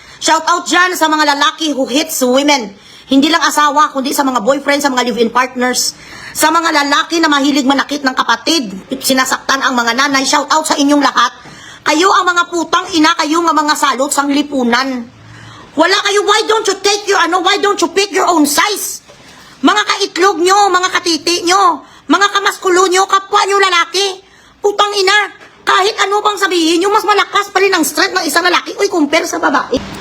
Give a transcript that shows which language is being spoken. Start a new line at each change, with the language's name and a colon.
Filipino: Shout out dyan sa mga lalaki
English: who hits women.
Filipino: Hindi lang asawa, kundi sa mga boyfriend, sa mga live-in partners. Sa mga lalaki na mahilig manakit ng kapatid, sinasaktan ang mga nanay. Shout out sa inyong lahat. Kayo ang mga putang ina, kayo nga mga salot sang lipunan. Wala kayo,
English: why don't you take your, why don't you pick your own size?
Filipino: Mga kaitlog nyo, mga katiti nyo, mga kamaskulo nyo, kapwa nyo lalaki. Putang ina, kahit ano bang sabihin nyo, mas malakas pa rin ang strength ng isang lalaki, compare sa babae.